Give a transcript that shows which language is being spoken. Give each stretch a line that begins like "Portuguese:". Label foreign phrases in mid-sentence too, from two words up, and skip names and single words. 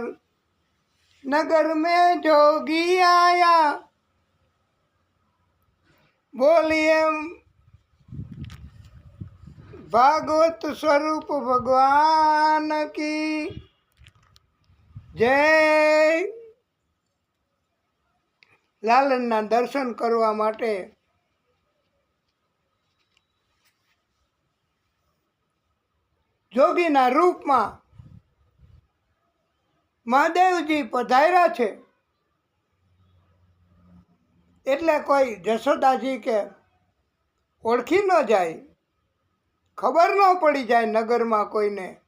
Hindi: नगर में जोगी आया, बोलिए भागवत स्वरूप भगवान की जय।
Gujarati: લાલનના દર્શન કરવા માટે જોગીના રૂપમાં મહાદેવજી પધાર્યા છે, એટલે કોઈ જશોદાજી કે ઓળખી ન જાય, ખબર ન પડી જાય નગરમાં કોઈને।